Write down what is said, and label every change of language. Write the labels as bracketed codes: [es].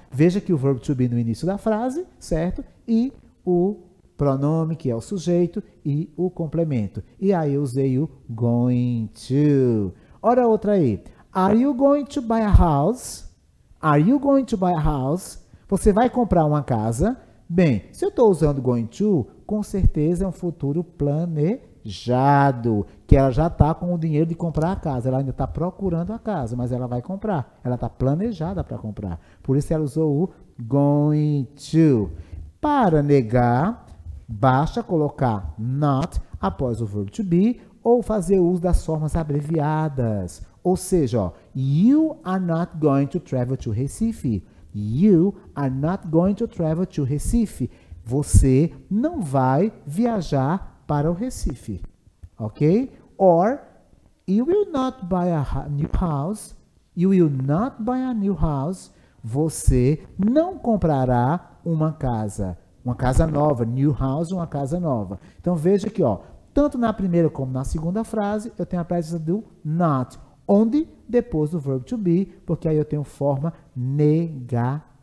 [pt] Veja que o verbo to be no início da frase, certo? E o pronome, que é o sujeito, e o complemento. E aí eu usei o going to. Ora outra aí. [en] Are you going to buy a house? Are you going to buy a house? [pt] Você vai comprar uma casa? Bem, se eu estou usando going to, com certeza é um futuro planejado, que ela já está com o dinheiro de comprar a casa. Ela ainda está procurando a casa, mas ela vai comprar. Ela está planejada para comprar. Por isso ela usou o going to. Para negar, basta colocar not após o verbo to be ou fazer uso das formas abreviadas. Ou seja, ó, [en] you are not going to travel to Recife. You are not going to travel to Recife. [pt] Você não vai viajar para o Recife. Ok? [en] Or, you will not buy a new house. You will not buy a new house. [pt] Você não comprará uma casa nova. [en] New house, [pt] uma casa nova. Então, veja aqui, ó, tanto na primeira como na segunda frase, eu tenho a presença do not. Onde? Depois do verbo to be, porque aí eu tenho forma negativa.